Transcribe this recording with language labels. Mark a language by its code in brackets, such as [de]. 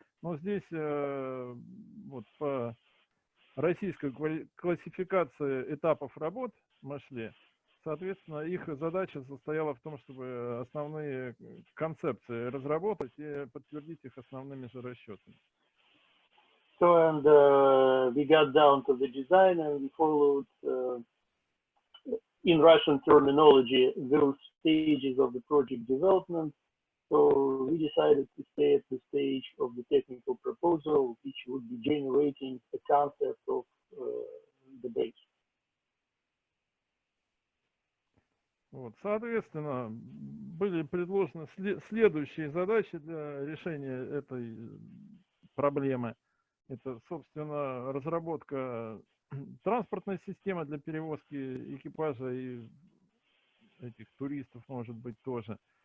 [ru] Но здесь вот по российской классификации этапов работ мы шли. Соответственно, их задача состояла в том, чтобы основные концепции разработать и подтвердить их основными же расчетами. [en] So, and we got down to the design and we followed, in Russian terminology, those stages of the project development. So we decided to stay at the stage of the technical proposal, which would be generating the concept of the base. [ru] Вот, соответственно, были предложены следующие задачи для решения этой проблемы. Это, собственно, разработка транспортной системы для перевозки экипажа и этих туристов, может быть, тоже.